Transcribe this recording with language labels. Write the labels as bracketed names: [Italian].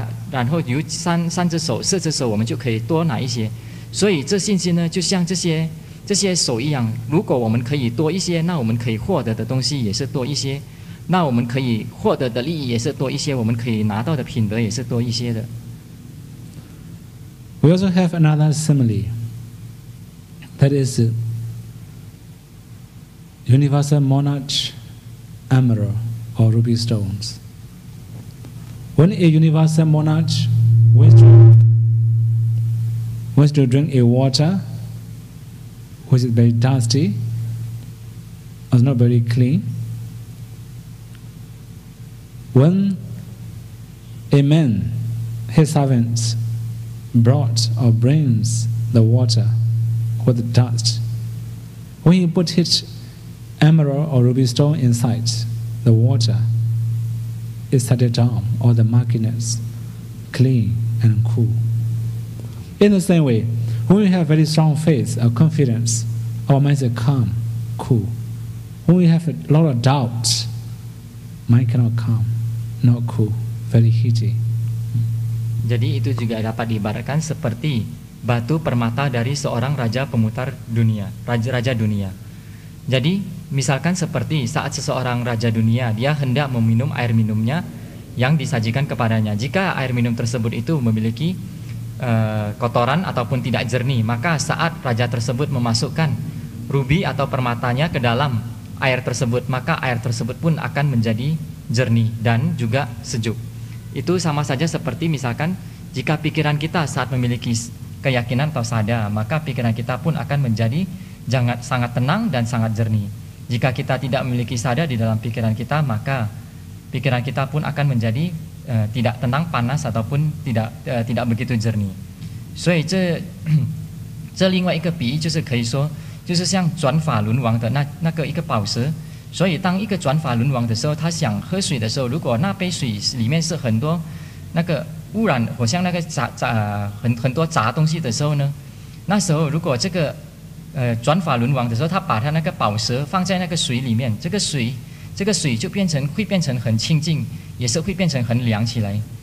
[Chinese] 然后有3只手、4只手，我们就可以多拿一些。所以这信心呢，就像这些手一样，如果我们可以多一些，那我们可以获得的东西也是多一些，那我们可以获得的利益也是多一些，我们可以拿到的品德也是多一些的。 [English] We also have another simile, that is universal monarch, emerald or ruby stones. When a universal monarch wants to drink a water which is very dusty or is not very clean, when a man, his servants, brought or brings the water with the dust, when he put his emerald or ruby stone inside the water, it settled down, all the murkiness, clean and cool. In the same way, when we have very strong faith or confidence, our minds are calm, cool. When we have a lot of doubt, mind cannot calm, not cool, very heaty. [Indonesian] Jadi itu juga dapat diibaratkan seperti batu permata dari seorang raja pemutar dunia, raja dunia. Jadi misalkan seperti saat seseorang raja dunia, dia hendak meminum air minumnya yang disajikan kepadanya. Jika air minum tersebut itu memiliki kotoran ataupun tidak jernih, maka saat raja tersebut memasukkan rubi atau permatanya ke dalam air tersebut, maka air tersebut pun akan menjadi jernih dan juga sejuk. Itu sama saja seperti misalkan jika pikiran kita saat memiliki keyakinan atau sada, maka pikiran kita pun akan menjadi sangat tenang dan sangat jernih. Jika kita tidak memiliki sada di dalam pikiran kita, maka pikiran kita pun akan menjadi tidak tenang, panas ataupun tidak begitu jernih. [Chinese] 所以这另外一个比喻就是可以说，就是像转法轮王的那个一个宝石。所以当一个转法轮王的时候，他想喝水的时候，如果那杯水里面是很多那个污染，好像那个很多杂东西的时候呢，那时候如果这个转法轮王的时候，他把他那个宝石放在那个水里面，这个水就会变成很清净，也是会变成很凉起来。